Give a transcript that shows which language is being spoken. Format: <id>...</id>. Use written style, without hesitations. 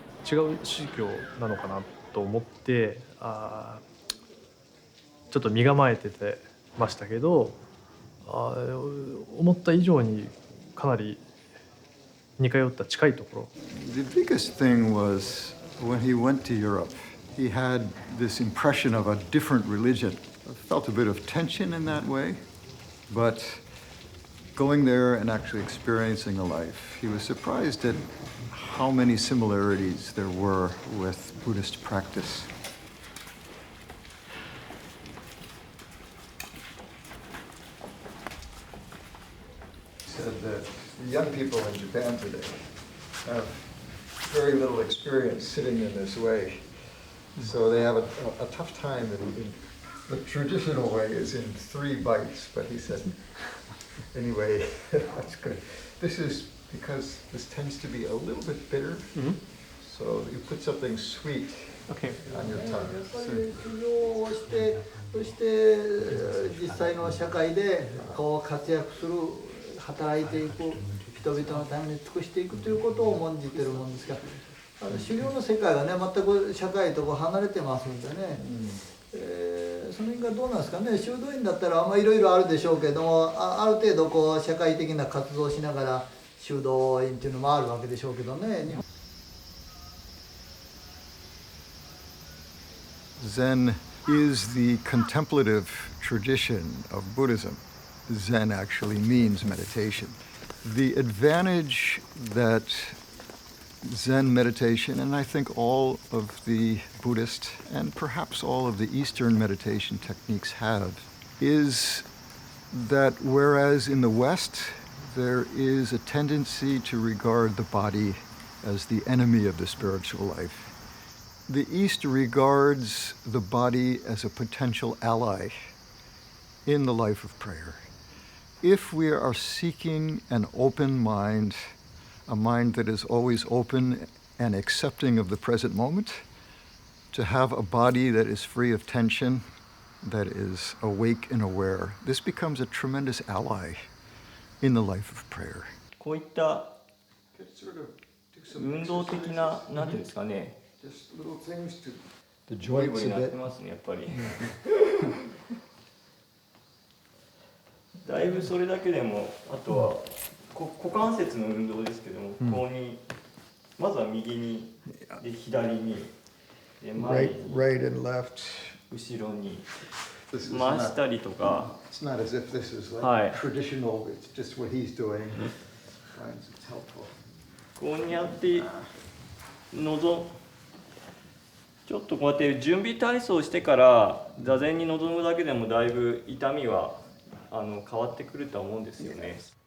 <ja>違う宗教なのかなと思ってちょっと身構えてましたけど思った以上にかなり似通った近いところ。</ja> <en>The biggest thing was when he went to Europe, he had this impression of a different religion. I felt a bit of tension in that way, but going there and actually experiencing the life, he was surprised at how many similarities there were with Buddhist practice. He said that the young people in Japan today have very little experience sitting in this way, so they have a tough time The traditional way is in 3 bites, but he said, anyway, that's good. This is because this tends to be a little bit bitter, so you put something sweet on your tongue.</en> <ja>修行をして、そして実際の社会でこう活躍する、働いていく、人々のために尽くしていくということを重んじているもんですが、修行の世界はね、全く社会と離れてますんでね。その辺がどうなんですかね。修道院だったらいろいろあるでしょうけども、ある程度こう社会的な活動をしながら修道院っていうのもあるわけでしょうけどね。</ja> <en>Zen is the contemplative tradition of Buddhism. Zen actually means meditation. The advantage that Zen meditation, and I think all of the Buddhist and perhaps all of the Eastern meditation techniques have, is that whereas in the West there is a tendency to regard the body as the enemy of the spiritual life, the East regards the body as a potential ally in the life of prayer. If we are seeking an open mind, a mind that is always open and accepting of the present moment, to have a body that is free of tension, that is awake and aware, this becomes a tremendous ally in the life of prayer.</en> <ja>こういった運動的な、なんていうんですかね、ボリボリなってますね、やっぱり。だいぶそれだけでも、あとは股関節の運動ですけども、ここにまずは右に、で左に、で前に、後ろに回したりとか。</ja> <en>It's not as if this is like traditional, it's just what he's doing. Finds it's helpful.</en> <ja>こうやってちょっとこうやって準備体操してから座禅に臨むだけでもだいぶ痛みは変わってくるとは思うんですよね。</ja>